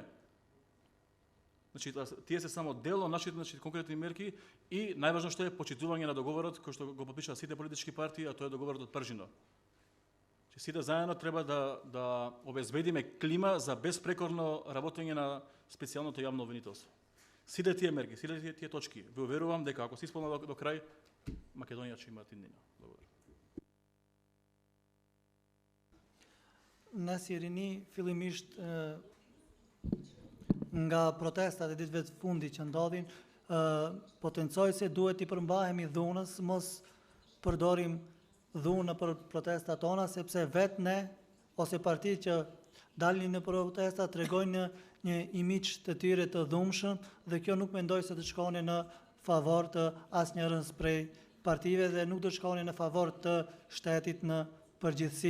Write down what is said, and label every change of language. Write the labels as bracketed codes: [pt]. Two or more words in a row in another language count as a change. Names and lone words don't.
[mk] Значи, тие се само дел од нашите конкретни мерки и најважно што е почитување на договорот кој што го подпишаа сите политички партии, а тоа е договорот од Пржино. Значи, сите заедно треба да обезбедиме клима за безпрекорно работење на специјалното јавно обвинителство. Сите тие мерки, сите тие точки, ви уверувам дека ако се исполнат до крај, Македонија ќе има иднина. Благодарам. [sq] Në Sirini, fillimisht nga protestat e ditëve të fundit që ndodhin, potencoj se duhet i përmbahemi dhunës, mos përdorim dhunë për protestat tona, sepse vetë ne, ose parti që dalin në protestat, tregojnë një imidж të tyre të dhunshëm, dhe kjo nuk mendoj se të shkone në favor të asnjërës prej partive dhe nuk do të shkone në favor të shtetit në përgjithësi.